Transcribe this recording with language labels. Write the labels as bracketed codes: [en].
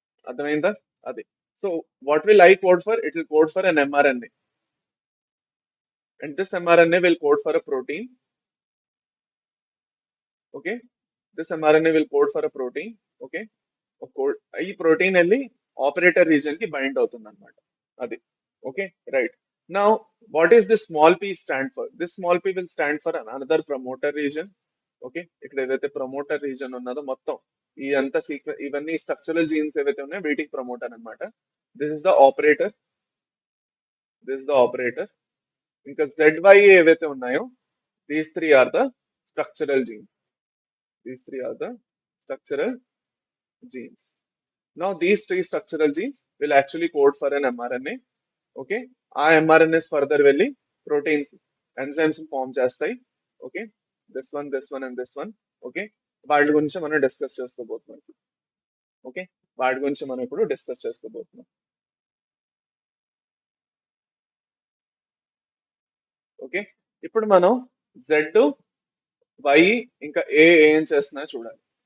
[te] అర్థమైందా? అది. [en] So what will I code for? It will code for an mRNA, and this mRNA will code for a protein. Okay, this mRNA will code for a protein. [te] Okay, code ఈ protein వెళ్ళి operator reason కి bind అవుతుంది అనమాట. అది. Okay, right. [en] Now what is this small P stand for? This small P will stand for another promoter region. [te] Okay, ఇక్కడ ఏదైతే promoter reason ఉన్నదో మొత్తం ఈ అంతా ఇవన్నీ స్ట్రక్చరల్ జీన్స్ ఏవైతే ఉన్నాయో వీటికి ప్రమోటర్ అనమాట. [en] This is the operator, this is the operator. [te] ఇంకా ZY ఏవైతే ఉన్నాయో [en] These three are the structural genes. These three are the structural genes. Now these three structural genes will actually code for an mRNA. [te] Okay, ఆ mRNAs further వెళ్ళి proteins, enzymes form చేస్తాయి. [en] Okay, this one and this one. [te] Okay, వాటి గురించి మనం discuss చేసుకోబోతున్నాం. Okay, వాటి గురించి మనం ఇప్పుడు డిస్కస్ చేసుకోబోతున్నాం. ఓకే, ఇప్పుడు మనం Z, Y ఇంకా A ఏం చేస్తున్నా చూడాలి.